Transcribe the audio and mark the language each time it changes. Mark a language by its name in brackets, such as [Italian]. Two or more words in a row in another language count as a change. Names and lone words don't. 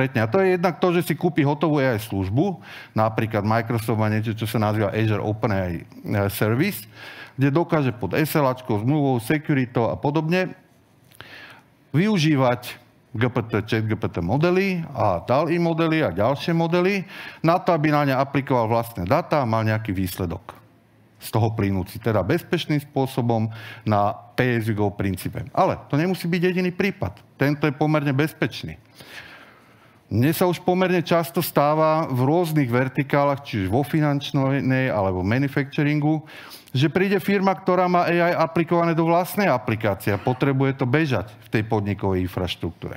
[Slovak] A to je jednak to, že si kúpi hotovú AI službu, napríklad Microsoft má niečo, čo sa nazýva Azure OpenAI Service, kde dokáže pod SLAčkou, zmluvou, security a podobne využívať ChatGPT modely a DALL-E modely a ďalšie modely na to, aby na ne aplikoval vlastné dáta a mal nejaký výsledok z toho plynúci, teda bezpečným spôsobom na pay-as-you-go princípe. Ale to nemusí byť jediný prípad. Tento je pomerne bezpečný. Mne sa už pomerne často stáva v rôznych vertikálach, čiže vo finančnej alebo manufacturingu, že príde firma, ktorá má AI aplikované do vlastnej aplikácie a potrebuje to bežať v tej podnikovej infraštruktúre.